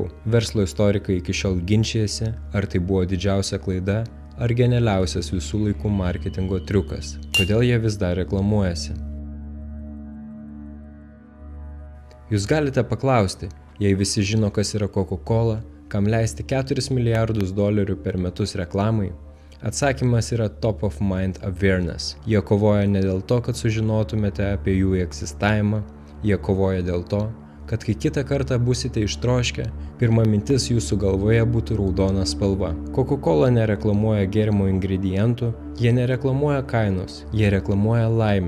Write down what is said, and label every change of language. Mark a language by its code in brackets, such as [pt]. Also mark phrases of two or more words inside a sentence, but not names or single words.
[lt] Verslo istorikai iki šiol ginčijasi, ar tai buvo didžiausia klaida, ar genialiausias visų laikų marketingo triukas. Kodėl jie vis dar reklamuojasi? Jūs galite paklausti, jei visi žino, kas yra Coca-Cola, kam leisti $4 milijardus per metus reklamai? Atsakymas yra [en] top of mind awareness. [lt] Jie kovoja ne dėl to, kad sužinotumėte apie jų egzistavimą, jie kovoja dėl to, kad kai kitą kartą busite ištroškę, pirma mintis jūsų galvoje būtų raudona spalva. Coca-Cola nereklamuoja gėrimo ingredientų, jie nereklamuoja kainos, jie reklamuoja laimę.